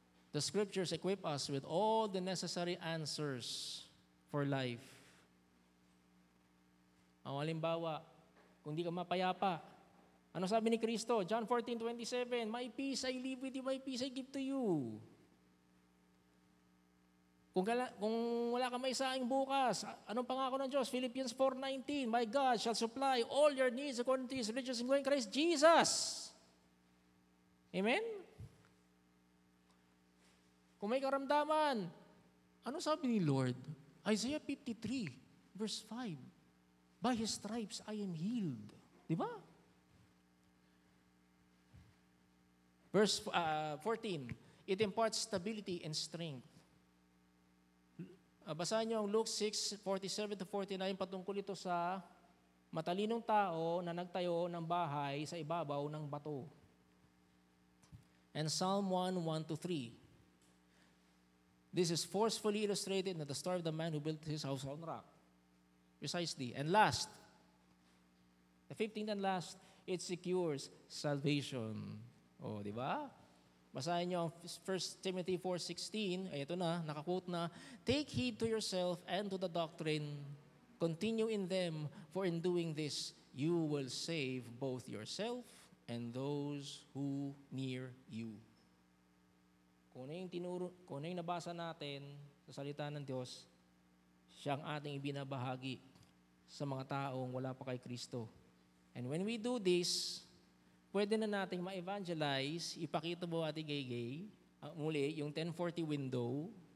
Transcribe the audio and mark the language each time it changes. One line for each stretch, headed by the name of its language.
English: The scriptures equip us with all the necessary answers for life.
Filipino: Ang halimbawa, kung di ka mapayapa, ano sabi ni Kristo?
English: John 14:27, my peace I leave with you, my peace I give to you.
Filipino: Kung wala ka maisaing bukas, anong pangako ng Diyos?
English: Philippians 4:19, my God shall supply all your needs according to His riches in glory in Christ Jesus. Amen?
Filipino: Kung may karamdaman, ano sabi ni Lord? Isaiah 53, verse 5, by His stripes I am healed. Di ba?
English: Verse 14, it imparts stability and strength.
Filipino: Basahin niyo ang Luke 6:47-49 patungkol ito sa matalinong tao na nagtayo ng bahay sa ibabaw ng bato.
English: And Psalm 1:1-3. This is forcefully illustrated in the story of the man who built his house on rock. Precisely. And last, the 15th and last, it secures salvation. Oh, di ba? Basahin niyo ang 1 Timothy 4:16, ito na, nakaquote na, take heed to yourself and to the doctrine, continue in them, for in doing this, you will save both yourself and those who near you.
Filipino: Kung ano yung nabasa natin sa salita ng Diyos, siya ang ating ibinabahagi sa mga taong wala pa kay Kristo. And when we do this, pwede na nating ma-evangelize, ipakita mo Ate Gay, muli, yung 1040 window.